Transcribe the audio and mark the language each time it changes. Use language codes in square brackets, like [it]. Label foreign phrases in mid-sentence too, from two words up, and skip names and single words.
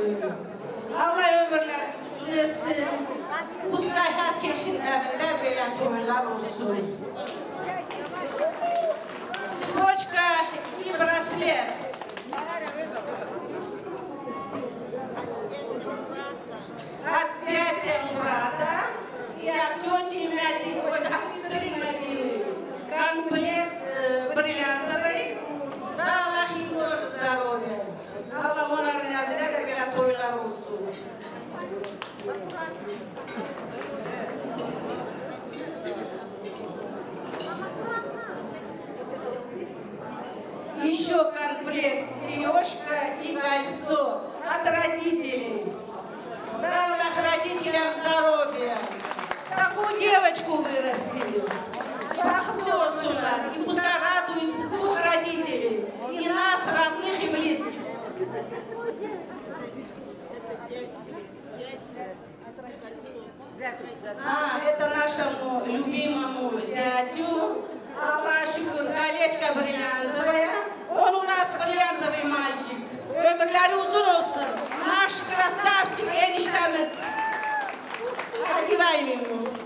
[tr] Allah ömürler uzun etsin. Pускай herkesin evinde böyle toylar olsun. [ru] Цепочка и браслет. От зятя Мурата и от тети Медины, от сестры Медины. Комплект бриллиантовый. Да, Allah им тоже здоровья. [tr] Allah onların evinde de böyle toylar olsun. [ru] Еще комплект сережка и кольцо от родителей. Да, Allah родителям здоровья. Такую девочку вырастили. Похлёсуна, и пускай радует 2 родителей, и нас, родных и близких. Это нашему любимому зятю. [tr] Allah şükür, [ru] колечко бриллиантовое. Он у нас бриллиантовый мальчик. [tr] Ömürleri uzun olsun. [ru] Наш красавчик, eniştemiz. Одеваем ему.